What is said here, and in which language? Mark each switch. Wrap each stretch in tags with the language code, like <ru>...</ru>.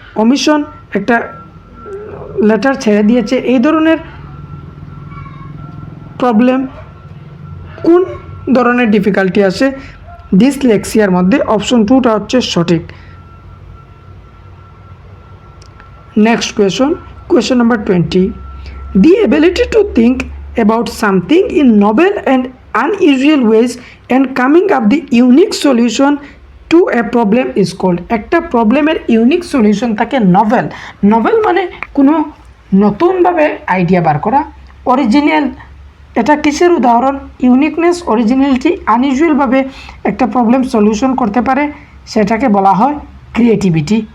<bn>Omission একটা letter ছেড়ে দিয়েছে, এই ধরনের প্রবলেম কোন ধরনের ডিফিকাল্টি আসে? ডিসলেক্সিয়ার মধ্যে। অপশন 2টা হচ্ছে সঠিক।</bn> <en>Next question number 20, the ability to think about something in novel and unusual ways and coming up the unique solution to a problem is called.</en> <bn>একটা প্রবলেমের ইউনিক সলিউশন থাকে নভেল। নভেল মানে কোনো নতুনভাবে আইডিয়া বার করা। অরিজিনাল এটা কিসের উদাহরণ? ইউনিকনেস, অরিজিনালিটি, আনইউজুয়ালভাবে একটা প্রবলেম সলিউশন করতে পারে, সেটাকে বলা হয় ক্রিয়েটিভিটি।</bn>